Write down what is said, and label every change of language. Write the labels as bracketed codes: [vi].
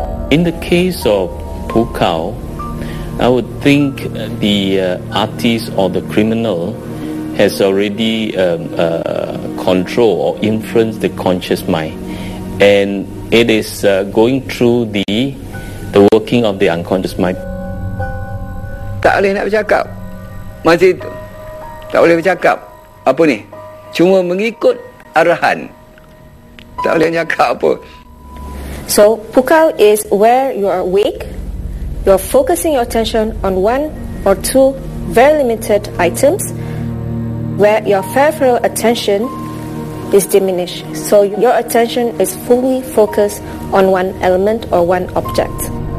[en] In the case of pukau, I would think the artist or the criminal has already control or influenced the conscious mind, and it is going through the working of the unconscious mind. [ms] Tak boleh nak bercakap macam itu, tak boleh bercakap apa ni, cuma mengikut arahan, tak boleh cakap apa. [en] So pukau is where you are awake, you're focusing your attention on one or two very limited items, where your peripheral attention is diminished. So your attention is fully focused on one element or one object.